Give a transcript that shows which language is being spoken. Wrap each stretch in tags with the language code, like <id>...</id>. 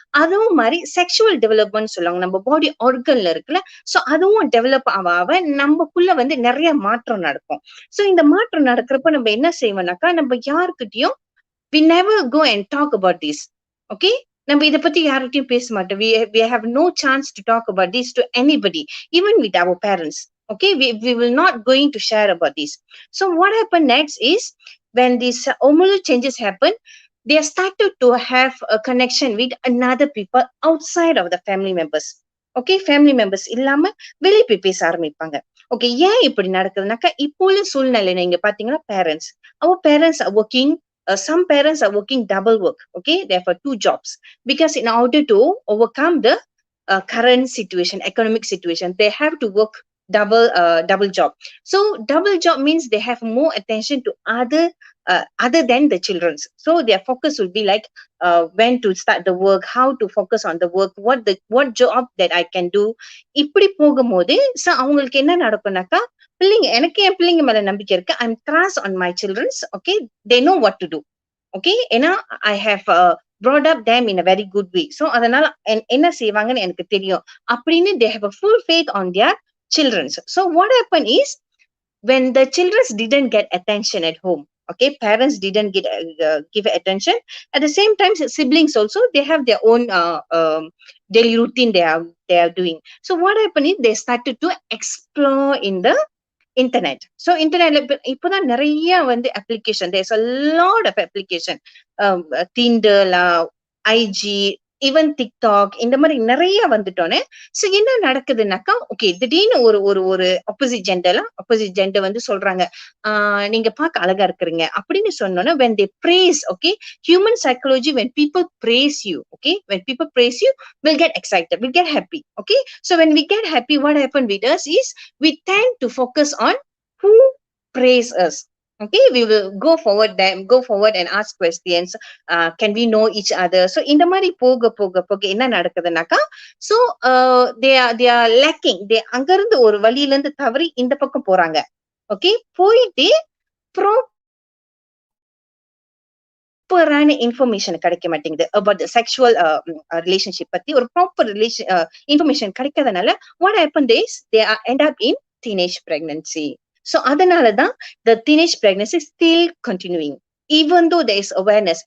<ta>அதுவும் மாதிரி sexual development சொல்லுவாங்க, நம்ம பாடி ஆர்கன்ல இருக்குல்ல. சோ அதுவும் டெவலப் ஆக நமக்குள்ள வந்து நிறைய மாற்றம் நடக்கும். சோ இந்த மாற்றம் நடக்கிறப்ப நம்ம என்ன செய்வோம்னாக்கா நம்ம யாருக்கிட்டையும்</ta> <en>we never go and talk about this.</en> <ta>Okay, நம்ம இத பத்தி யார்கிட்டயும் பேச மாட்டோம்.</ta> <en>we have no chance to talk about this to anybody, even with our parents. Okay, we will not going to share about this. So what happened next is when these hormonal changes happen, they started to have a connection with another people outside of the family members.</en> <ta>Okay, family members இல்லாம வெளிய போய் பேச ஆரம்பிப்பாங்க. Okay, ஏன் இப்படி நடக்குதுனாக்கா இப்போ உள்ள சூழ்நிலை நீங்க பாத்தீங்கன்னா</ta> <en>parents, our parents are working. Some parents are working double work. Okay, therefore 2 jobs, because in order to overcome the current situation, economic situation, they have to work double job. So double job means they have more attention to other than the children's. So their focus will be like when to start the work, how to focus on the work, what job that I can do.</en> <ta>இப்படி போகும்போது so அவங்களுக்கு என்ன நடக்கும்னாக்கா பிள்ளைங்க, எனக்கு என் பிள்ளைங்க மேல நம்பிக்கை இருக்கு.</ta> <en>I am trust on my childrens. Okay, they know what to do. Okay, ஏன்னா I have brought up them in a very good way. So</en> <ta>அதனால என்ன செய்வாங்கன்னு எனக்கு தெரியும் அப்படின்னு</ta> <en>they have a full faith on their children. So what happened is when the children didn't get attention at home, okay, parents didn't give attention. At the same time, siblings also, they have their own daily routine they are doing. So what happened is they started to explore in the internet. So internetல</en> <ta>இப்போதான் நிறைய வந்து</ta> <en>application, there's a lot of application, Tinder, IG, even TikTok</en> <ta>இந்த மாதிரி நிறைய வந்துட்டோன்னே so என்ன நடக்குதுன்னாக்கா okay திடீர்னு ஒரு ஒரு ஒரு ஆப்போசிட் ஜெண்டர் வந்து சொல்றாங்க நீங்க பார்க்க அழகா இருக்கிறீங்க அப்படின்னு சொன்னோன்னா</ta> <en>when they praise, okay, human psychology, when people praise you, okay, when people praise you, we'll get excited, we'll get happy, okay. So when we get happy, what happen with us is we tend to focus on who praise us. Okay, we will go forward and ask questions. Can we know each other? So</en> <ta>இந்த மாதிரி போக என்ன நடக்குதுன்னாக்கா</ta> <en>so they are lacking.</en> <ta>they அங்கிருந்து ஒரு வழியில இருந்து தவறி இந்த பக்கம் போறாங்க.</ta> <en>okay,</en> <ta>போயிட்டு</ta> <en>ப்ராப்பரான இன்ஃபர்மேஷன்</en> <ta>கிடைக்க மாட்டேங்குது</ta> <en>about the sexual relationship பத்தி ஒரு proper information</en> <ta>கிடைக்காதனால</ta> <en>what happened is they are end up in teenage pregnancy. So</en> <ta>அதனாலதான்</ta> <en>the teenage pregnancy is still continuing even though there is awareness.</en>